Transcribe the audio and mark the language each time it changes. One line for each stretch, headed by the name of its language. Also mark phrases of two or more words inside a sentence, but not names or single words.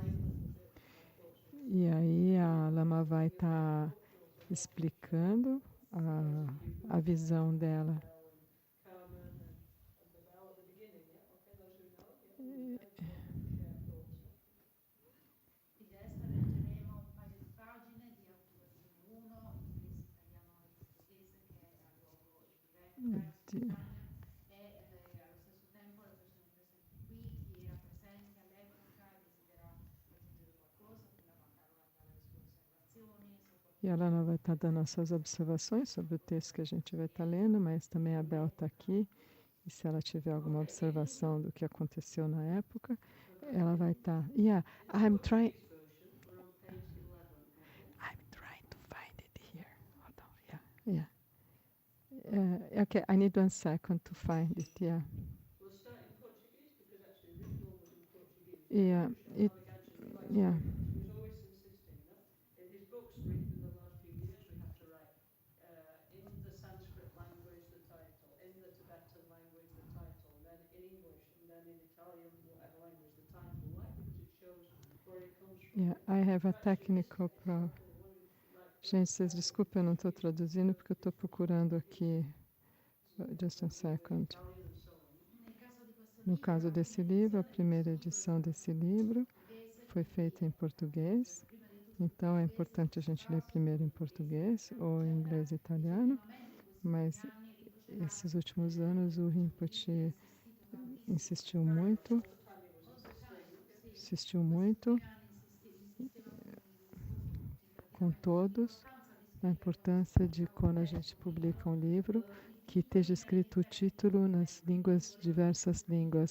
Portuguese: E aí a Lama vai estar explicando a visão dela.
Italian: E adesso leggeremo un paio di pagine di Autocurazione 1, inglese, italiano e portoghese, che è a luogo diretta in Spagna. E allo stesso tempo le persone presenti qui, chi era presente all'epoca, desidera aggiungere qualcosa, quella Carola dà le sue osservazioni.
Portuguese: E a Lama vai estar dando as suas observações sobre o texto que a gente vai estar lendo, mas também a Bel está aqui. E se ela tiver alguma observação do que aconteceu na época, ela vai estar.
English: Yeah, I'm trying to find it here. Hold on. Yeah. Okay, I need 1 second to find it. Yeah. We'll start in Portuguese because actually the original was in Portuguese. Yeah. Yeah. He was always insisting, no? In his books written in the last few years, we have to write in the Sanskrit language the title, in the Tibetan language the title, then in English, and then in Italian, whatever language the title. Why? Because it shows where it comes from. Yeah, I have a technical problem.
Portuguese: Gente, vocês desculpem, eu não estou traduzindo porque eu estou procurando aqui.
English: Just a second.
Portuguese: No caso desse livro, a primeira edição desse livro foi feita em português. Então é importante a gente ler primeiro em português ou em inglês e italiano. Mas esses últimos anos o Rinpoche insistiu muito com todos a importância de quando a gente publica um livro que esteja escrito o título nas diversas línguas.